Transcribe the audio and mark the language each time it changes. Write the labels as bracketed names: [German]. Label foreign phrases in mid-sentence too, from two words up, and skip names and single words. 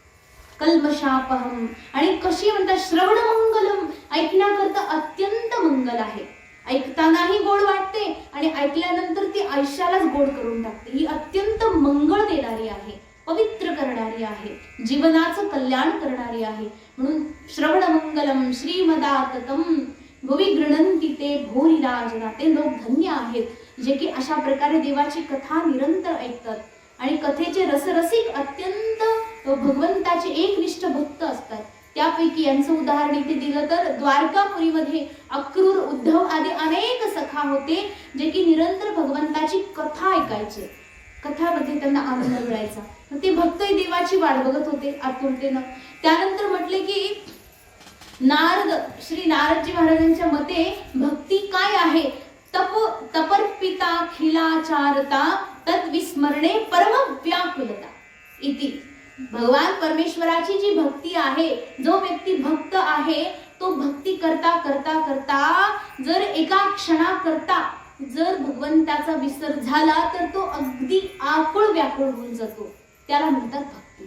[Marathi] कल्मषापहम, आणि कशी म्हणतात, [Sanskrit] श्रवण मंगलम, [Marathi] ऐकण्याकरता अत्यंत मंगल आहे. ऐकतानाही गोड वाटते आणि ऐकल्यानंतर ती आयुष्यालाच गोड करून टाकते. ही अत्यंत मंगळ देणारी आहे, पवित्र करणारी आहे, जीवनाचं कल्याण करणारी आहे. [Sanskrit] म्हणून श्रवण मंगलम श्रीमदाततम भुवि गृह्णन्ति ते भूरिदा जना, [Marathi] ते लोक धन्य आहेत जे की अशा प्रकारे देवाची कथा निरंतर ऐकतात आणि कथेचे रसरसिक अत्यंत भगवंताचे एकनिष्ठ भक्त असतात. त्यापैकी यांचं उदाहरण इथे दिलं तर द्वारकापुरीमध्ये अक्रूर, उद्धव आदी अनेक सखा होते जे की निरंतर भगवंताची कथा ऐकायचे. कथामध्ये त्यांना आनंद मिळायचा. ते भक्त देवाची वाट बघत होते आतुरतेनं. त्यानंतर म्हटले की श्री नारदजी महाराजांच्या मते भक्ती काय आहे, [Sanskrit] तपर्पिता खिलाचारता तद्विस्मरणे परम व्याकुलता इति. [Marathi] भगवान परमेश्वराची जी भक्ती आहे, जो व्यक्ती भक्त आहे तो भक्ती करता करता करता जर एका क्षणाकरता जर भगवंताचा विसर झाला तर तो अगदी आकुळ व्याकुळ होऊन जातो. त्याला म्हणतात भक्ती.